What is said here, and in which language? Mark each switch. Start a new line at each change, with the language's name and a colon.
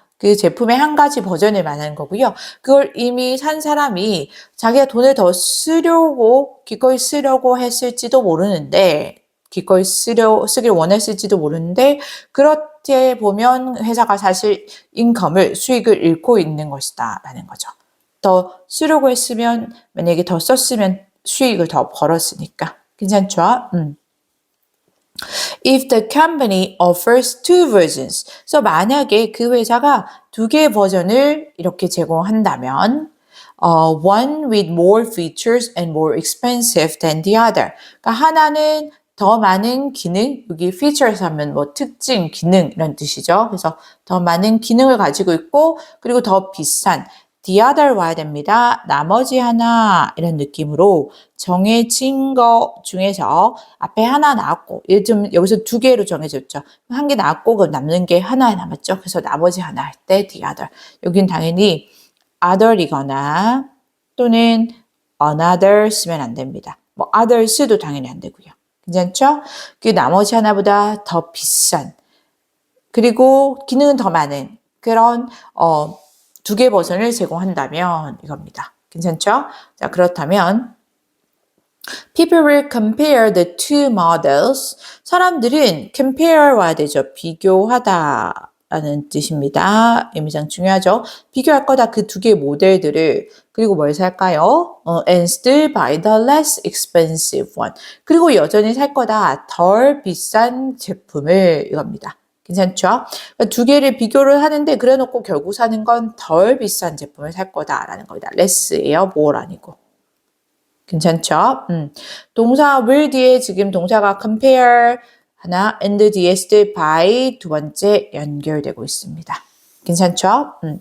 Korean: 그 제품의 한 가지 버전을 말하는 거고요. 그걸 이미 산 사람이 자기가 돈을 더 기꺼이 쓰려고 했을지도 모르는데, 기꺼이 쓰길 원했을지도 모르는데, 그렇게 보면 회사가 사실 수익을 잃고 있는 것이다 라는 거죠. 더 쓰려고 했으면, 만약에 더 썼으면 수익을 더 벌었으니까. 괜찮죠?
English: If the company offers two versions.
Korean: 그래서 만약에 그 회사가 두 개의 버전을 이렇게 제공한다면
English: one with more features and more expensive than the other.
Korean: 그러니까 하나는 더 많은 기능, 여기 features 하면 뭐 특징, 기능 이런 뜻이죠. 그래서 더 많은 기능을 가지고 있고 그리고 더 비싼 the other 와야 됩니다. 나머지 하나 이런 느낌으로 정해진 거 중에서 앞에 하나 나왔고 요즘 여기서 두 개로 정해졌죠. 한 개 나왔고 그 남는 게 하나 남았죠. 그래서 나머지 하나 할 때 the other. 여긴 당연히 other이거나 또는 another 쓰면 안 됩니다. 뭐 others도 당연히 안 되고요. 괜찮죠? 그 나머지 하나보다 더 비싼 그리고 기능은 더 많은 그런 두 개 버전을 제공한다면 이겁니다. 괜찮죠? 자, 그렇다면
English: people will compare the two models.
Korean: 사람들은 compare 와야 되죠. 비교하다 라는 뜻입니다. 의미상 중요하죠. 비교할 거다 그 두 개의 모델들을 그리고 뭘 살까요?
English: and still buy the less expensive one.
Korean: 그리고 여전히 살 거다 덜 비싼 제품을 이겁니다. 괜찮죠? 두 개를 비교를 하는데 그래놓고 결국 사는 건 덜 비싼 제품을 살 거다라는 겁니다. less예요. more 아니고. 괜찮죠? 동사 will 뒤에 지금 동사가 compare 하나 and 뒤에 still by 두 번째 연결되고 있습니다. 괜찮죠?